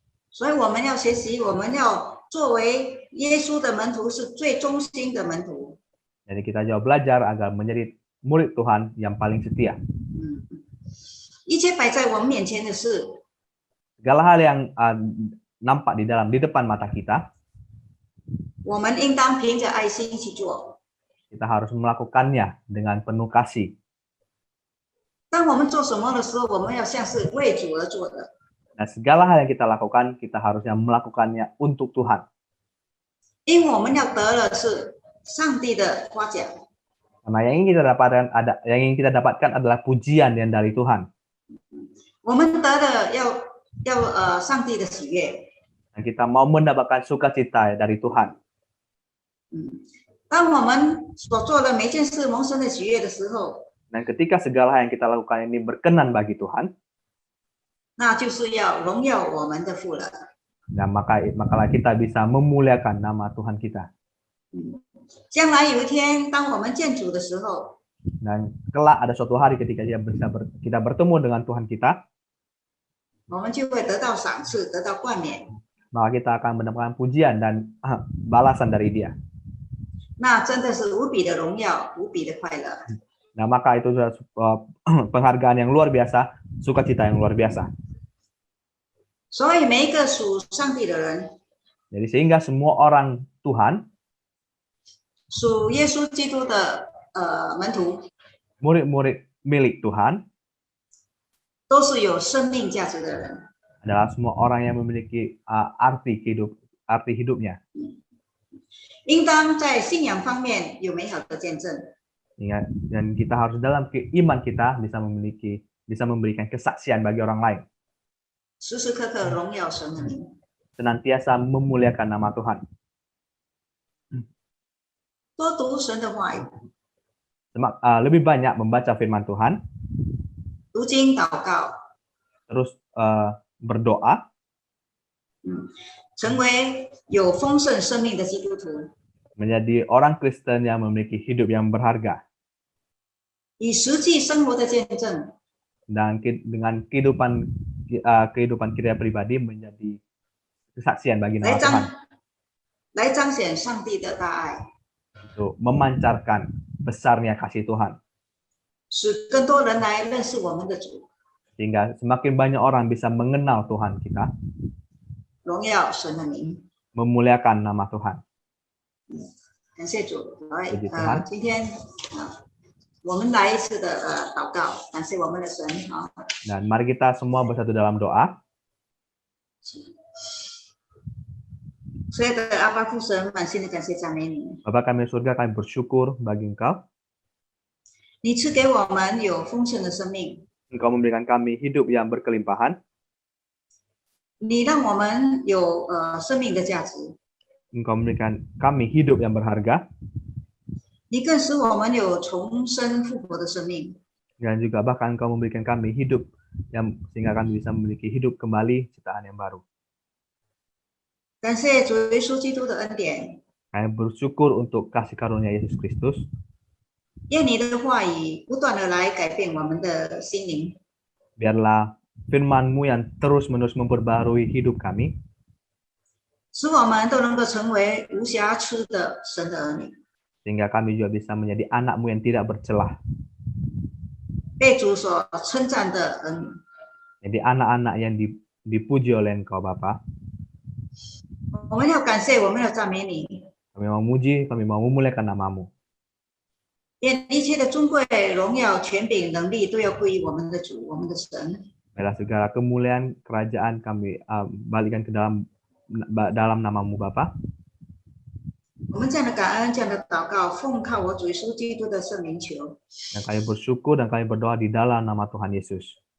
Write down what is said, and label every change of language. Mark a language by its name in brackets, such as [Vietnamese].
[Chinese] 所以我们要学习，我们要作为耶稣的门徒，是最忠心的门徒。 [Indonesian] Jadi kita juga belajar agar menjadi murid Tuhan yang paling setia. [Chinese] 一切摆在我们面前的事， [Indonesian] Segala hal yang nampak di depan mata kita, [Chinese] 我们应当凭着爱心去做。 [Indonesian] kita harus melakukannya dengan penuh kasih. [Chinese] 当我们做什么的时候，我们要像是为主而做的。 [Indonesian] Nah, segala hal yang kita lakukan, kita harusnya melakukannya untuk Tuhan. [Chinese] 因为我们要得的是上帝的夸奖。 [Indonesian] Karena yang ingin kita dapatkan adalah pujian yang dari Tuhan. [Chinese] 我们得的要上帝的喜悦。 [Indonesian] Dan kita mau mendapatkan sukacita dari Tuhan. [Chinese] 当我们所做的每件事蒙神的喜悦的时候， [Indonesian] Dan ketika segala hal yang kita lakukan ini berkenan bagi Tuhan, [Chinese] 那就是要荣耀我们的父了。 [Indonesian] dan makalah kita bisa memuliakan nama Tuhan kita. [Chinese] 将来有一天，当我们见主的时候， [Indonesian] Dan kelak ada suatu hari ketika kita bertemu dengan Tuhan kita, [Chinese] 我们就会得到赏赐，得到冠冕。 [Indonesian] maka kita akan mendapatkan pujian dan balasan dari Dia. [Chinese] 那真的是无比的荣耀，无比的快乐。 [Indonesian] Nah, maka itu sudah penghargaan yang luar biasa, sukacita yang luar biasa. [Chinese] 所以每一个属上帝的人， [Indonesian] Jadi sehingga semua orang Tuhan, [Chinese] 属耶稣基督的门徒， [Indonesian] murid-murid milik Tuhan, [Chinese] 都是有生命价值的人。 [Indonesian] adalah semua orang yang memiliki arti hidupnya. [Chinese] 应当在信仰方面有美好的见证。 [Indonesian] Dan kita harus dalam iman kita bisa memberikan kesaksian bagi orang lain. [Chinese] 时时刻刻荣耀神的名。 [Indonesian] Senantiasa memuliakan nama Tuhan. [Chinese] 多读神的话语， [Indonesian] Lebih banyak membaca firman Tuhan, [Chinese] 读经祷告， [Indonesian] terus berdoa, [Chinese] 成为有丰盛生命的基督徒， [Indonesian] menjadi orang Kristen yang memiliki hidup yang berharga. [Chinese] 以实际生活的见证， [Indonesian] Dan dengan kehidupan kita pribadi menjadi kesaksian bagi nama Tuhan. [Chinese] 来彰显上帝的大爱， [Indonesian] Untuk memancarkan besarnya kasih Tuhan. [Chinese] 使更多人来认识我们的主， [Indonesian] Sehingga semakin banyak orang bisa mengenal Tuhan kita, [Chinese] 荣耀神的名。 [Indonesian] memuliakan nama Tuhan. [Chinese] 感谢主，谢Tuhan 今天我们来一次的祷告，感谢我们的神啊。 [Indonesian] Dan mari kita semua bersatu dalam doa. [Chinese] 所有的阿爸父神，满心的感谢赞美你， [Indonesian] Bapa kami di surga, kami bersyukur bagi Engkau. [Chinese] 你赐给我们有丰盛的生命， [Indonesian] Engkau memberikan kami hidup yang berkelimpahan. [Chinese] 你让我们有生命的价值， [Indonesian] Engkau memberikan kami hidup yang berharga. [Chinese] 你更使我们有重生复活的生命。 [Indonesian] Dan juga bahkan Engkau memberikan kami hidup sehingga kami bisa memiliki hidup kembali, ciptaan yang baru. [Chinese] 感谢主耶稣基督的恩典， [Indonesian] Kami bersyukur untuk kasih karunia Yesus Kristus. [Chinese] 愿你的话语不断的来改变我们的心灵， [Indonesian] Biarlah firman-Mu yang terus-menerus memperbarui hidup kami, [Chinese] 使我们都能够成为无瑕疵的神的儿女， [Indonesian] sehingga kami juga bisa menjadi anak-Mu yang tidak bercelah, [Chinese] 被主所称赞的儿女。 [Indonesian] jadi anak-anak yang dipuji oleh Engkau Bapa. [Chinese] 我们要感谢，我们要赞美你， [Indonesian] Kami mau memuji, kami mau memuliakan nama-Mu. [Chinese] 愿一切的尊贵、荣耀、权柄、能力都要归于我们的主，我们的神。 [Indonesian] Biarlah segala kemuliaan kerajaan kami balikan ke dalam nama-Mu Bapa. [Chinese] 我们这样的感恩，这样的祷告，奉靠我主耶稣基督的圣名求， [Indonesian] Dan kami bersyukur dan kami berdoa di dalam nama Tuhan Yesus.